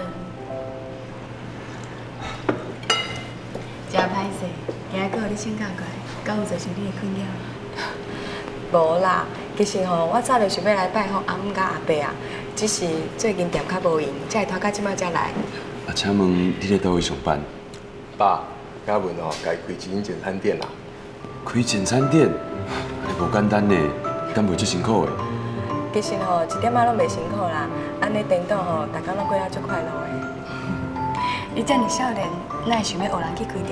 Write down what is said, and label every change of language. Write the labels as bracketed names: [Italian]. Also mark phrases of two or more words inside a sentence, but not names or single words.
[Min Nan Chinese] 真歹势，今日搁互你请假过来，敢有造成你的困扰？无啦，其实吼，我早就想要来拜访阿姆甲阿伯啊，只是最近店较无闲，才会拖到即摆才来。啊，请问你咧倒位上班？爸，嘉文哦，该开一间简餐店啦。开简餐店，还无简单呢，敢袂足辛苦的。其实吼，一点仔拢袂辛苦啦，安尼颠倒吼，大家拢过得足快乐的。你遮尔少年，哪会想要学人去开店？